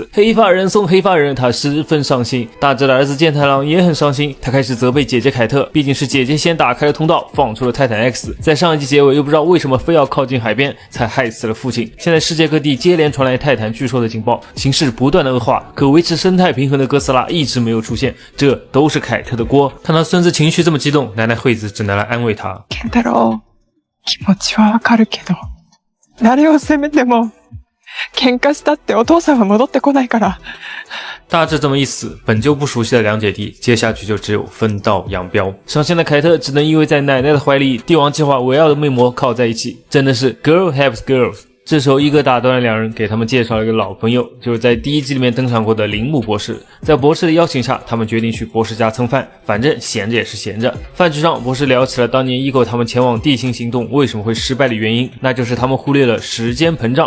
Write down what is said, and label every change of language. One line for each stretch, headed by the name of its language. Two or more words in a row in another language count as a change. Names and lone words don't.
Chinese: 黑发人送黑发人，他十分伤心。大志的儿子健太郎也很伤心，他开始责备姐姐凯特，毕竟是姐姐先打开了通道，放出了泰坦 X。在上一集结尾，又不知道为什么非要靠近海边，才害死了父亲。现在世界各地接连传来泰坦巨兽的警报，形势不断的恶化，可维持生态平衡的哥斯拉一直没有出现，这都是凯特的锅。看到孙子情绪这么激动，奶奶惠子只能来安慰他。
Japanese: 健太郎、気持ちはわかるけど、誰を責めても喧嘩したってお父さんは戻ってこないから。
Chinese: 大致这么一死，本就不熟悉的两姐弟，接下去就只有分道扬镳。伤心的凯特只能依偎在奶奶的怀里，帝王计划围绕的魅魔靠在一起，真的是
English: girl helps girls。
Chinese: 这时候一哥打断了两人，给他们介绍了一个老朋友，就是在第1季里面登场过的铃木博士。在博士的邀请下，他们决定去博士家蹭饭，反正闲着也是闲着。饭局上，博士聊起了当年Ego他们前往地心行动为什么会失败的原因，那就是他们忽略了时间膨胀。